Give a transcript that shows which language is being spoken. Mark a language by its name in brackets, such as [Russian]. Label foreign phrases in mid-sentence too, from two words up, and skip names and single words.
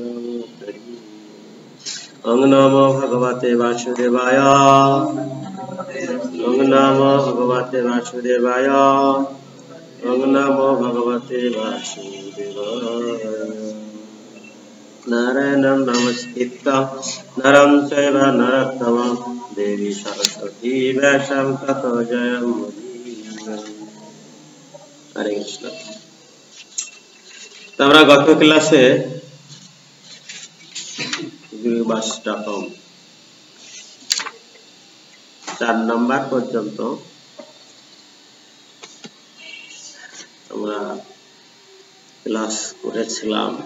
[Sanskrit] ओं नमो भगवते वासुदेवाय ओं नमो भगवते वासुदेवाय ओं नमो भगवते वासुदेवाय। नारायणं नमस्कृत्य नरं चैव नरोत्तमं देवी सरस्वती व्यासं ततो जयमुदीरये। हरे कृष्ण। [Bangla] আমরা গত ক্লাসে গৃহবাসটকম 4 নম্বর পর্যন্ত আমরা ক্লাস করেছিলাম।